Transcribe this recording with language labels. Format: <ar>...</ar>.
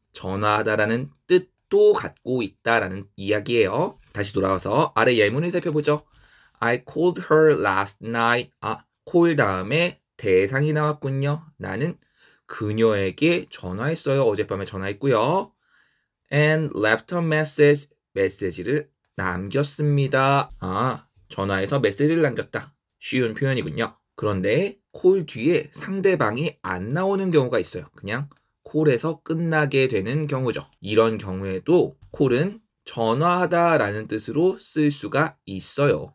<ko>전화하다라는 뜻도 갖고 있다라는 이야기예요. 다시 돌아와서 아래 예문을 살펴보죠.</ko> <en>I called her last night.</en> <ko>call 다음에 대상이 나왔군요. 나는 그녀에게 전화했어요. 어젯밤에 전화했고요.</ko> <en>And left a message.</en> <ko>메시지를 남겼습니다. 전화해서 메시지를 남겼다. 쉬운 표현이군요. 그런데 콜 뒤에 상대방이 안 나오는 경우가 있어요. 그냥 콜에서 끝나게 되는 경우죠. 이런 경우에도 콜은 전화하다 라는 뜻으로 쓸 수가 있어요.</ko>